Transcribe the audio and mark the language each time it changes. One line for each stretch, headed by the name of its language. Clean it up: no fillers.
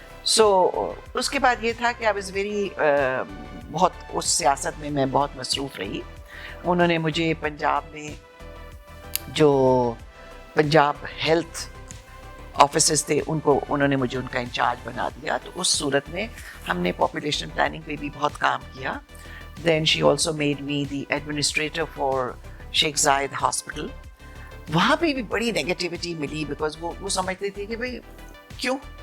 Urdu: So اس کے بعد یہ تھا کہ
English: I was very
Urdu: بہت اس سیاست میں بہت مصروف رہی. انہوں نے مجھے پنجاب میں جو پنجاب ہیلتھ آفیسز تھے انہوں نے مجھے ان کا انچارج بنا دیا. تو اس صورت میں ہم نے پاپولیشن پلاننگ پہ بھی بہت کام کیا.
English: Then she also made me the administrator for Sheikh Zayed hospital.
Urdu: وہاں پہ بھی بڑی نیگیٹیوٹی ملی بیکاز وہ سمجھتے تھے کہ بھائی کیوں.